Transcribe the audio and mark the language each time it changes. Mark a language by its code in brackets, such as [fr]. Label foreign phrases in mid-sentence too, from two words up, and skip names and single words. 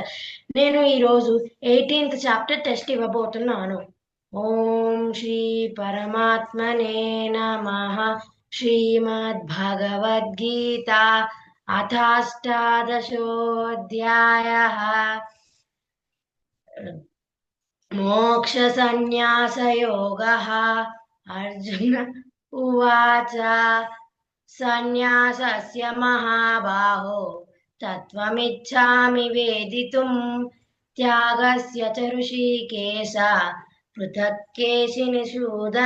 [te] నేను ఈరోజు 18th [en] chapter test [te] ఇవ్వబోతున్నాను. [sa] ఓం శ్రీ పరమాత్మనే నమః. శ్రీమద్భగవద్గీత అథాష్టాదశోऽధ్యాయः. मोक्षसंन्यासयोगः। अर्जुन उवाच सन्न्यासस्य महाबाहो तत्त्वमिच्छामि वेदितुम्, त्यागस्य च ऋषिकेश पृथक् केशिनिषूदन।